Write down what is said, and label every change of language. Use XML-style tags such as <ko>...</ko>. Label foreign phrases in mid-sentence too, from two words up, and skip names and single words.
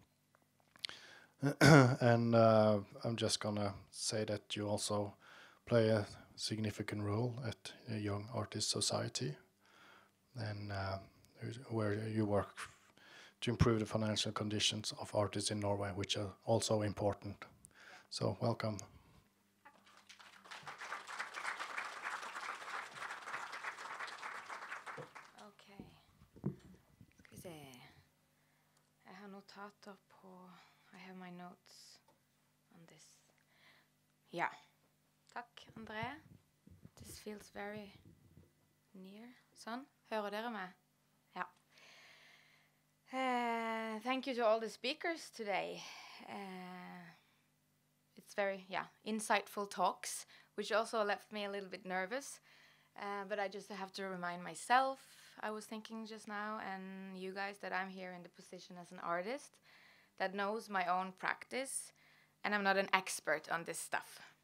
<en>And I'm just gonna say that you also play a significant role at a Young Artist Society, and where you work to improve the financial conditions of artists in Norway, which are also important. So welcome. Okay.</en> <no>Skal vi se. Jeg har notater på</no> <en>I have my notes on this.</en> <no>Ja. Takk, André.</no> <en>This feels very near.</en> <no>Sånn. Hører dere meg? Ja.</no> <en>Thank you to all the speakers today. It's very, insightful talks, which also left me a little bit nervous. But I just have to remind myself, I was thinking just now, and you guys, that I'm here in the position as an artist that knows my own practice, and I'm not an expert on this stuff.</en>